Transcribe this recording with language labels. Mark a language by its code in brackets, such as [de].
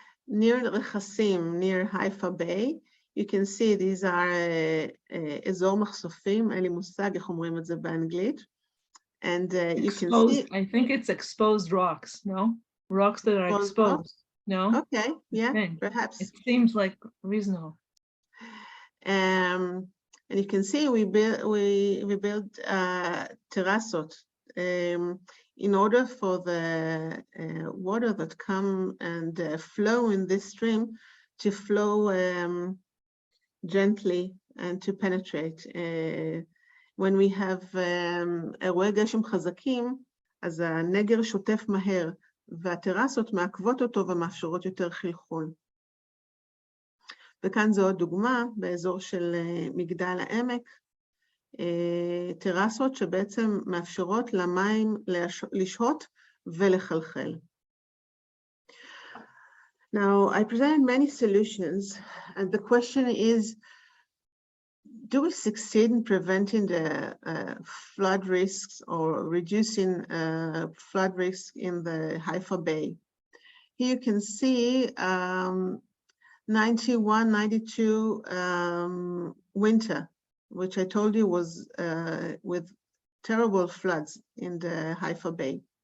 [en] Near רכסים, near Haifa Bay, you can see these are [he] אזור מחשופים, אין לי מושג איך אומרים את זה באנגלית. [en] And you can see... I think it's exposed rocks, no? Rocks that are exposed, no? Okay, yeah, Okay. perhaps. It seems like reasonable. And you can see we build terrasot in order for the water that come and flow in this stream to flow gently and to penetrate. [he] When we have אירועי גשם חזקים, אז הנגר שוטף מהר, והטרסות מעכבות אותו ומאפשרות יותר חלחול. וכאן זו עוד דוגמה באזור של מגדל העמק, טרסות שבעצם מאפשרות למים לשהות ולחלחל. [en] Now, I presented many solutions, and the question is, do we succeed in preventing the flood risks or reducing flood risks in the Haifa Bay? Here you can see 91, 92 winter, which I told you was with terrible floods in the Haifa Bay.